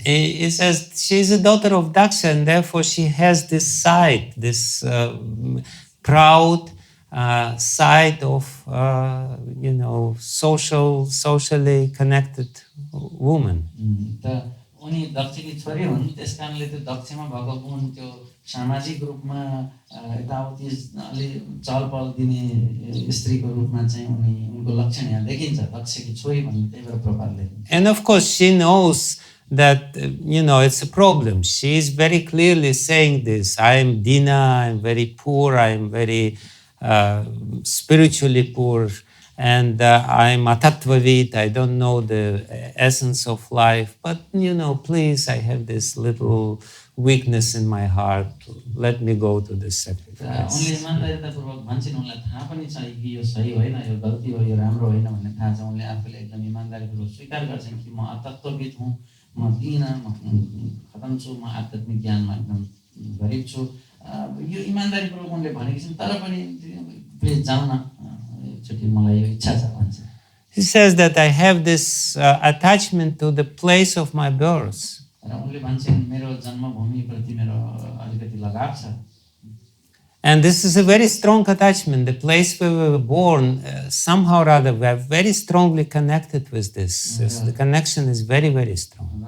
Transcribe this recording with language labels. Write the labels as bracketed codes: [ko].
[en] He says she is a daughter of Daksha, and therefore she has this side, this proud side of, you know, socially connected woman. [ne] त उनी दक्षकी छोरी हुन्, त्यसकारणले त्यो दक्षमा भएको गुण त्यो सामाजिक रूपमा यताउति अलि चलपल दिने स्त्रीको रूपमा चाहिँ उनको लक्षण यहाँ देखिन्छ. दक्षकी छोरी भन्ने त्यही भएर प्रभावले. [en] And of course she knows that, you know, it's a problem. She is very clearly saying this. I am Dina, I am very poor, I am very spiritually poor, and I am a tattvavid, I don't know the essence of life, but, you know, please, I have this little weakness in my heart, let me go to the sacrifice. [ne] उनले इमानदारीतापूर्वक भन्छन्, उनलाई थाहा पनि छ कि यो सही होइन, यो गल्ती हो, यो राम्रो होइन भन्ने थाहा छ. उनले आफूले एकदम इमानदारीपूर्वक स्वीकार गर्छन् कि म अतत्त्वविद हुँ, म दीन, म खतम छु, म आध्यात्मिक ज्ञानमा एकदम गरिब छु. यो इमानदारीपूर्वक उनले भनेकी छन्, तर पनि प्लिज जाऊ न, एकचोटि मलाई यो इच्छा छ भन्छ. [en] He says that I have this attachment to the place of my birth. [ne] र उनले भन्छन् मेरो जन्मभूमिप्रति मेरो अलिकति लगाव छ. [en] And this is a very strong attachment. The place where we were born, somehow or other, we are very strongly connected with this. The connection is very, very strong.